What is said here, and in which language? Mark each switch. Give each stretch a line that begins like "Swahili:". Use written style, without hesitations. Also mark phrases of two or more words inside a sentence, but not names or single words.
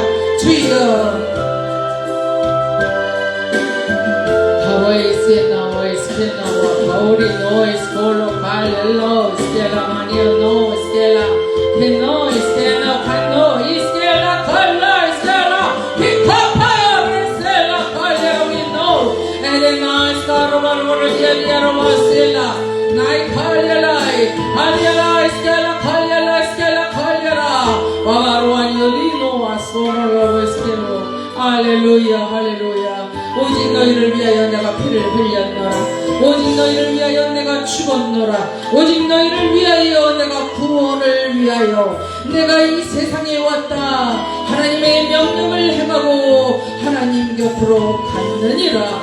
English: 주여 Hawaii Hawaii Hawaii Noise Polo Palelo Stella Mania No Stella No Stella Cano Stella Kala Stella Hikapa Stella Kala we know and then I start over Stella Nai Kala Kala Stella Kala Waruan Yolino Asoro Stella
Korean: 할렐루야 할렐루야. 오직 너희를 위하여 내가 피를 흘렸노라. 오직 너희를 위하여 내가 죽었노라. 오직 너희를 위하여 내가 구원을 위하여 내가 이 세상에 왔다. 하나님의 명령을 행하고 하나님 곁으로 갔느니라.